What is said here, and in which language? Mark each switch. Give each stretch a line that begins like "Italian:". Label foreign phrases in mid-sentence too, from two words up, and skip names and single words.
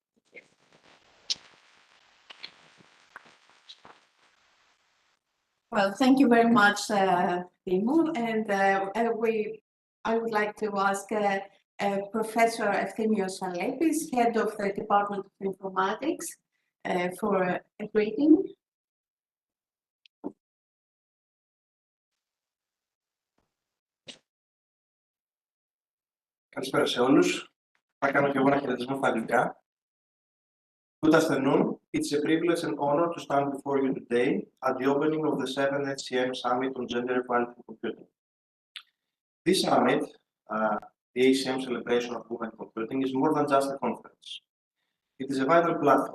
English: Well, thank you very much, Timo, and I would like to ask Professor Efthimios Alepis, head of the Department of Informatics, for a greeting.
Greek: Καλησπέρα σε όλους. Θα κάνω και εγώ ένα χαιρετισμό στα αγγλικά.
English: Good afternoon. It's a privilege and honor to stand before you today at the opening of the 7th ACM Summit on Gender Equality in Computing. This summit, the ACM Celebration of Women in Computing, is more than just a conference. It is a vital platform.